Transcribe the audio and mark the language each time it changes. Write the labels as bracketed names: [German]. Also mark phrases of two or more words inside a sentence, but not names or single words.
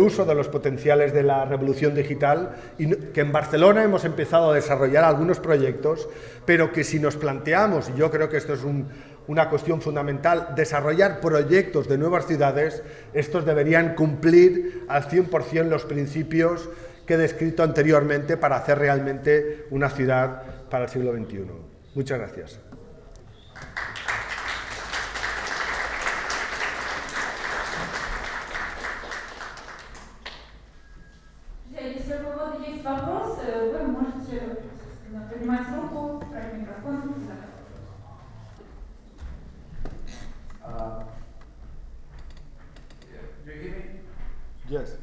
[Spanish] uso de los potenciales de la revolución digital, y que en Barcelona hemos empezado a desarrollar algunos proyectos, pero que si nos planteamos, y yo creo que esto es una cuestión fundamental, desarrollar proyectos de nuevas ciudades, estos deberían cumplir al 100% los principios que he descrito anteriormente para hacer realmente una ciudad para el siglo XXI. Muchas gracias. [Russian] Если у кого-то есть вопрос, вы можете поднимать руку, брать микрофон. Yes.